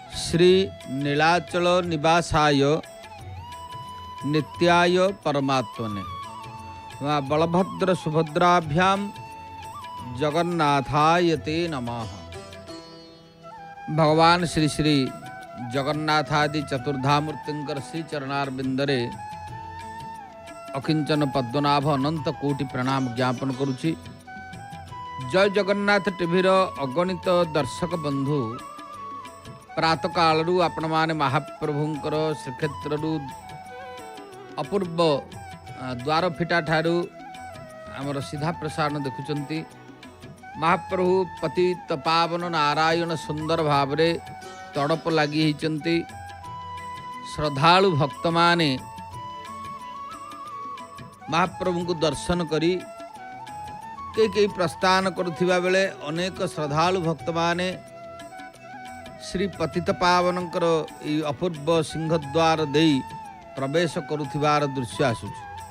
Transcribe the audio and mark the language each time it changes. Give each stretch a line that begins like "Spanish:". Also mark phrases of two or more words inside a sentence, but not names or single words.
Sanskrit: श्री नीलाचल निवासाय नित्याय परमात्मने वहाँ बलभद्र सुभद्राभ्याम जगन्नाथाय ते नमः।
Odia: ଭଗବାନ ଶ୍ରୀ ଶ୍ରୀ ଜଗନ୍ନାଥାଦି ଚତୁର୍ଦ୍ଧାମୂର୍ତ୍ତିଙ୍କର ଶ୍ରୀ ଚରଣାରବିନ୍ଦରେ ଅକିଞ୍ଚନ ପଦ୍ମନାଭ ଅନନ୍ତ କୋଟି ପ୍ରଣାମ ଜ୍ଞାପନ କରୁଛି। ଜୟ ଜଗନ୍ନାଥ ଟିଭିର ଅଗଣିତ ଦର୍ଶକ ବନ୍ଧୁ ପ୍ରାତଃ କାଳୁ ଆପଣ ମାନେ ମହାପ୍ରଭୁଙ୍କର ଶ୍ରୀକ୍ଷେତ୍ରୁ ଅପୂର୍ବ ଦ୍ୱାର ଫିଟା ଠାରୁ ଆମର ସିଧା ପ୍ରସାରଣ ଦେଖୁଛନ୍ତି। ମହାପ୍ରଭୁ ପତିତ ପାବନ ନାରାୟଣ ସୁନ୍ଦର ଭାବରେ ତଡ଼ପ ଲାଗି ହୋଇଛନ୍ତି। ଶ୍ରଦ୍ଧାଳୁ ଭକ୍ତ ମାନେ ମହାପ୍ରଭୁ କୁ ଦର୍ଶନ କରି କରି ପ୍ରସ୍ଥାନ କରୁଥିବା ବେଳେ ଅନେକ ଶ୍ରଦ୍ଧାଳୁ ଭକ୍ତ ମାନେ ଶ୍ରୀ ପତିତ ପାବନଙ୍କର ଅପୂର୍ବ ସିଂହଦ୍ୱାର ଦେଇ ପ୍ରବେଶ କରୁଥିବାର ଦୃଶ୍ୟ ଆସୁଛି।